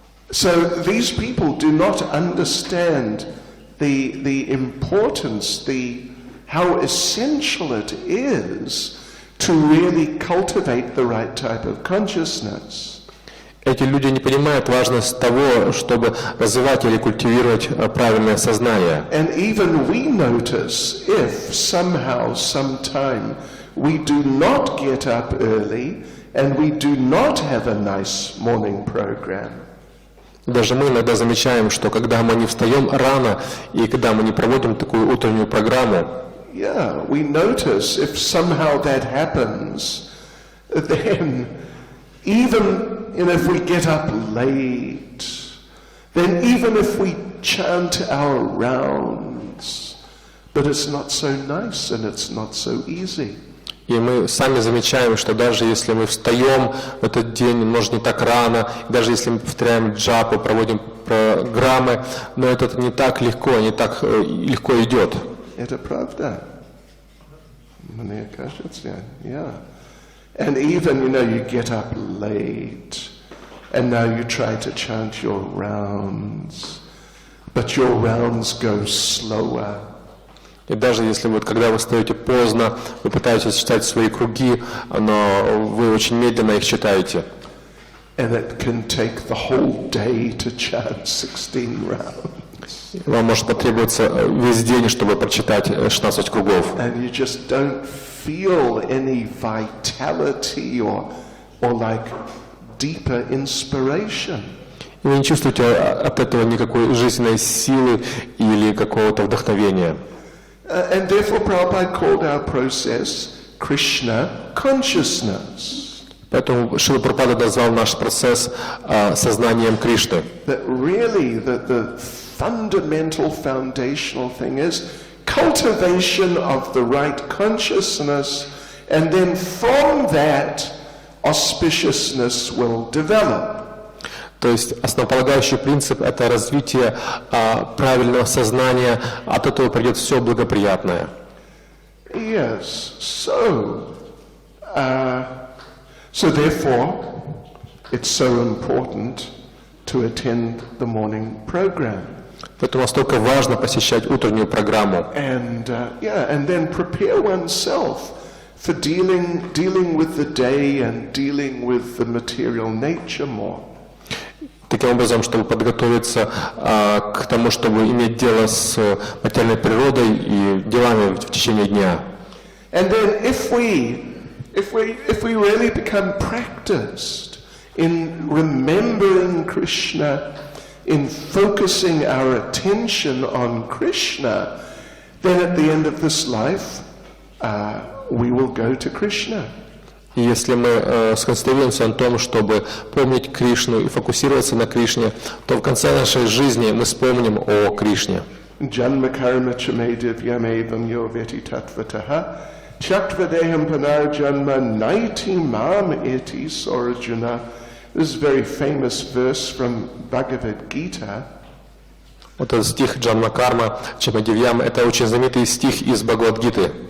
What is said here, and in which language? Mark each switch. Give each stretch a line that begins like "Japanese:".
English: So these people do not understand the importance, how essential it is to really cultivate the right type of consciousness.
Russian: Эти люди не понимают важность того, чтобы развивать или культивировать правильное сознание.
English: And even we notice if somehow, sometime we do not get up early and we do not have a nice morning program.
Russian: Даже мы иногда замечаем, что когда мы не встаем рано и когда мы не проводим такую утреннюю программу,
English: yeah, we notice if somehow that happens, then even if we get up late, then even if we chant our rounds, but it's not so nice and it's not so easy.
Russian: и мы сами замечаем, что даже если мы встаем в этот день, может не так рано, даже если мы повторяем джапу, проводим программы, но это не так легко, не так легко идет. Это правда. Мне кажется, yeah.
English: And even, you get up late, and now you try to chant your rounds, but your rounds go slower.
Russian: И даже если когда вы встаете поздно, вы пытаетесь читать свои круги, но вы очень медленно их читаете.
English: And it can take the whole day to chant 16 rounds.
Russian: Вам может потребоваться весь день, чтобы прочитать 16 кругов.
English: And you just don't feel any vitality or like deeper inspiration.
Russian: И вы не чувствуете от этого никакой жизненной силы или какого-то вдохновения.
English: And therefore Prabhupada called our process Krishna consciousness.
Russian: Поэтому Шрила Прабхупада назвал наш процесс сознанием Кришны.
English: That really the fundamental foundational thing is cultivation of the right consciousness, and then from that auspiciousness will develop.
Russian: То есть основополагающий принцип – это развитие правильного сознания, от этого придет все благоприятное.
English: Yes, so therefore it's so important to attend the morning program.
Russian: Поэтому настолько важно посещать утреннюю программу.
English: And then prepare oneself for dealing with the day and dealing with the material nature more.
Russian: Таким образом, чтобы подготовиться к тому, чтобы иметь дело с материальной природой и делами в течение дня.
English: And then if we really become practiced in remembering Krishna, in focusing our attention on Krishna, then at the end of this life, we will go to Krishna.
Russian: И если мы сконцентрируемся на том, чтобы помнить Кришну и фокусироваться на Кришне, то в конце нашей жизни мы вспомним о Кришне.
Sanskrit: Janma karma chame divyamevam yo veti tattvataha chaktvadeham panarjanma naiti mam eti sorajuna.
English: This is a very famous verse from Bhagavad Gita.
Russian: Вот этот стих Джанма Карма Чамадивьям, это очень знаменитый стих из Бхагавад-гиты.